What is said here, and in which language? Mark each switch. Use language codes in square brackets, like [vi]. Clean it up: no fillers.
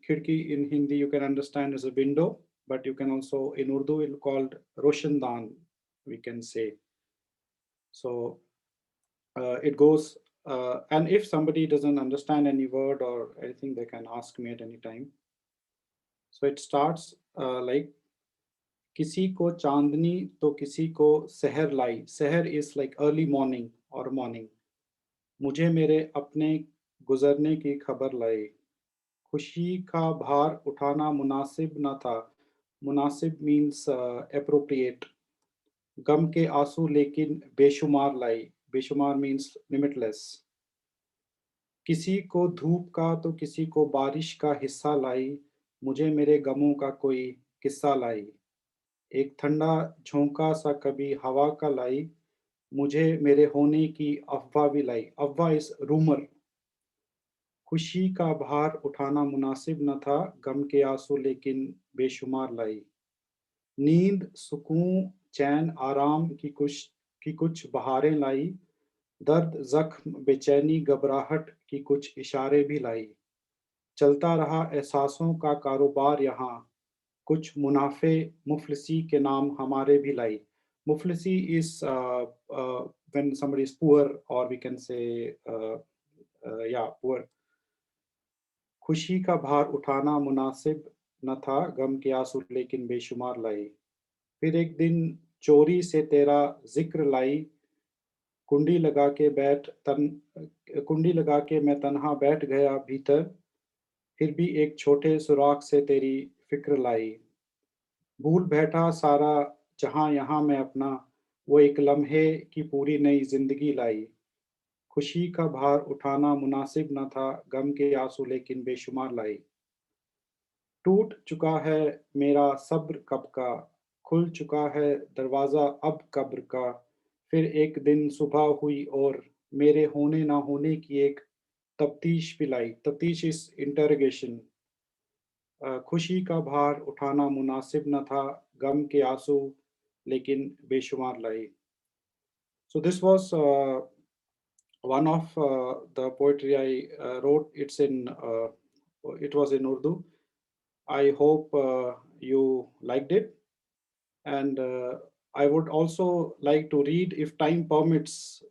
[en] Khidki in Hindi you can understand as a window, but you can also in Urdu it's called Roshandan, we can say. So it goes, and if somebody doesn't understand any word or anything, they can ask me at any time. So it starts like, [hi] किसी को चांदनी तो किसी को सहर लाई. [en] Seher is like early morning or morning. [hi] मुझे मेरे अपने गुजरने की खबर लाई. खुशी का भार उठाना मुनासिब न था. [en] मुनासिब means appropriate. [hi] गम के आंसू लेकिन बेशुमार लाई. [en] बेशुमार means limitless. [hi] किसी को धूप का तो किसी को बारिश का हिस्सा लाई. मुझे मेरे गमों का कोई किस्सा लाई. एक ठंडा झोंका सा कभी हवा का लाई. मुझे मेरे होने की अफवाह भी लाई. अफवाह [en] Is rumour. [hi] खुशी का भार उठाना मुनासिब न था. गम के आंसू लेकिन बेशुमार लाई. नींद सुकून चैन आराम भी कुछ बहारें लाई, दर्द जख्म बेचैनी घबराहट की कुछ इशारे भी लाई। चलता रहा एहसासों का कारोबार यहाँ, कुछ मुनाफे मुफलिसी के नाम हमारे भी लाई। [en] Muflisi is when somebody is poor, or we can say, yeah, poor. [hi] खुशी का भार उठाना मुनासिब न था, गम के आंसू लेकिन बेशुमार लाई। फिर एक दिन चोरी से तेरा जिक्र लाई, कुंडी लगा के मैं तन्हा बैठ गया भीतर, फिर भी एक छोटे सुराख से तेरी फिक्र लाई। भूल बैठा सारा जहां यहाँ मैं अपना, वो एक लम्हे की पूरी नई जिंदगी लाई। खुशी का भार उठाना मुनासिब न था, गम के आंसू लेकिन बेशुमार लाई। टूट चुका है मेरा सब्र कब का, खुल चुका है दरवाजा अब कब्र का। फिर एक दिन सुबह हुई और मेरे होने ना होने की एक तफ्तीश पिलाई। तफ्तीश [en] Is interrogation. [hi] खुशी का भार उठाना मुनासिब न था, गम के आंसू लेकिन बेशुमार लाई। [en] So this was one of the poetry I wrote. It was in Urdu. I hope you liked it, and I would also like to read, if time permits.